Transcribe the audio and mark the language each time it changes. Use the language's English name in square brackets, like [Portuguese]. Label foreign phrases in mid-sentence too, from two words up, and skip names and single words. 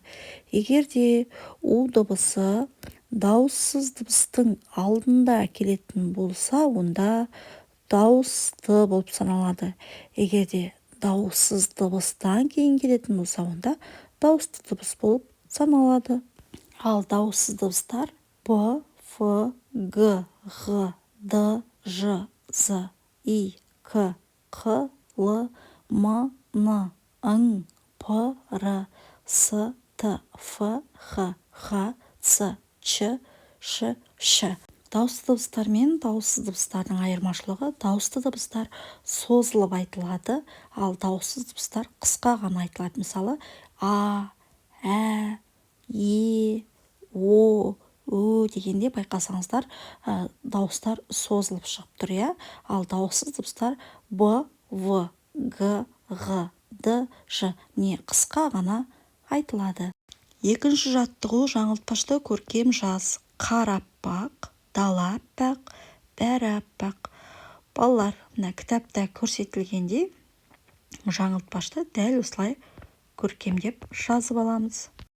[Kazakh] Егер де у дыбысы дауыссыз дыбыстың алдында келетін болса, онда дауысты болып саналады. Егер де дауыссыз дыбыстан кейін келетін болса, онда дауысты дыбыс болып саналады. Ал дауыссыз дыбыстар б, ф, г, ғ, д, ж, з, и, к, қ, л, м, н, ң, п, р, с, т, ф, х, х, ц, ч, ш, ш. Дауысты дыбыстар мен дауыссыз дыбыстардың айырмашылығы: дауысты дыбыстар созылып айтылады, ал дауыссыз дыбыстар қысқа ғана айтылады. Мысалы, а, ә, е, о, ү дегенде байқасаңыздар, дауыстар созылып шығып тұр, ал дауыссыз дыбыстар б, в, г, ғ, д, ж не қысқа ғана айтылады. Екінші жаттығу: жаңылтпашты көркем жаз. Қар аппақ, дала аппақ, бәрі аппақ. Балалар, мына кітапта көрсетілгендей жаңылтпашты дәл осылай көркемдеп жазып аламыз.